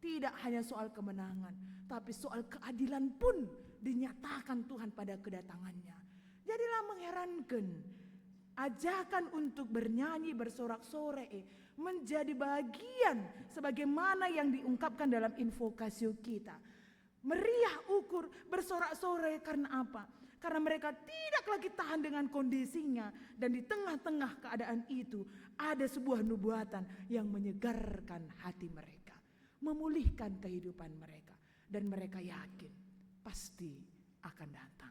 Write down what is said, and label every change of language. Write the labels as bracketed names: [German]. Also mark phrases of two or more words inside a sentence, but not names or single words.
[Indonesian] Tidak hanya soal kemenangan, tapi soal keadilan pun dinyatakan Tuhan pada kedatangannya. Jadilah mengherankan, ajakan untuk bernyanyi bersorak-sorai menjadi bagian sebagaimana yang diungkapkan dalam invokasio kita. [Batak Karo] Meriah ukur [Indonesian] bersorak-sorai karena apa? Karena mereka tidak lagi tahan dengan kondisinya, dan di tengah-tengah keadaan itu ada sebuah nubuatan yang menyegarkan hati mereka, memulihkan kehidupan mereka, dan mereka yakin pasti akan datang.